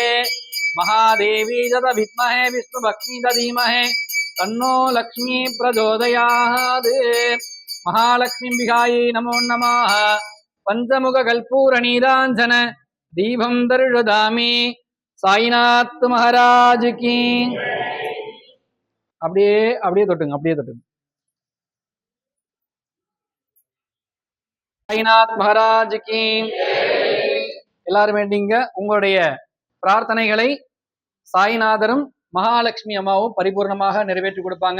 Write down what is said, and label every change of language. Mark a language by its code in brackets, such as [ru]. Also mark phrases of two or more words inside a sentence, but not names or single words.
[sa] महादेवी जत विद्महे विष्णुभक्ति धीमहि तन्नो लक्ष्मी प्रचोदयात्। महालक्ष्मीम्बिकायै नमो नमः। पंचमुख कर्पूर नीरांजन दीपं दर्शयामि। [hi] साईनाथ महाराज की [ta] அப்படியே அப்படியே தொட்டுங்க அப்படியே தொட்டுங்க। [hi] साईनाथ महाराज की [ta] எல்லாரும் வேண்டிங்க உங்களுடைய பிரார்த்தனைகளை சாய்நாதரும் மகாலட்சுமி அம்மாவும் பரிபூர்ணமாக நிறைவேற்றி கொடுப்பாங்க।